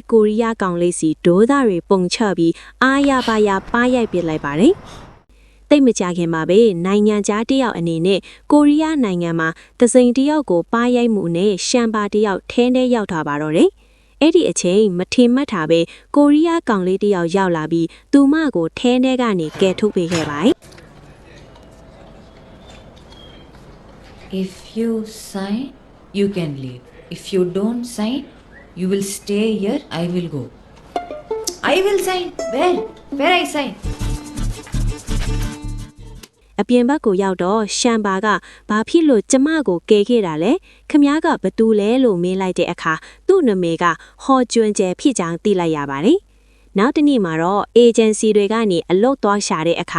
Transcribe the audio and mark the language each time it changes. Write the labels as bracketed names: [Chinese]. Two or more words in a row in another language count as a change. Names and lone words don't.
[Burmese] ကိုရီးယားကောင်လေးစီဒိုးသားတွေပုံချပြီးအားရပါရပါးရိုက်ပစ်လိုက်ပါတယ်။တိတ်မကြခင်မှာပဲနိုင်ငံသားတယောက်အနေနဲ့ကိုရီးယားနိုင်ငံမှာတစိန်တယောက်ကိုပါးရိုက်မှုနဲ့ရှမ်ဘာတယောက်ထဲထဲရောက်ထားပါတော့တယ်။အဲ့ဒီအချိန်မထင်မှတ်တာပဲကိုရီးယားကောင်လေးတယောက်ရောက်လာပြီးသူမကိုထဲထဲကနေကယ်ထုတ်ပေးခဲ့ပါတယ်။ [English] If you sign, you can leave. If you don't sign, you will stay here. I will go. I will sign. Where I sign? [Burmese] အပြင်ဘက်ကိုရောက်တော့ရှမ်ဘာကဘာဖြစ်လို့ကျမကိုကယ်ခဲ့တာလဲခမ ्या ကဘသူလဲလို့မေးလိုက်တဲ့အခါသူ့နာမည်ကဟော်ကျွန်းကျဲဖြစ်ကြောင်းသိလိုက်ရပါတယ်။နောက်တစ်နေ့မှာတော့အေဂျင်စီတွေကနေအလုပ်သွားရှာတဲ့အခါ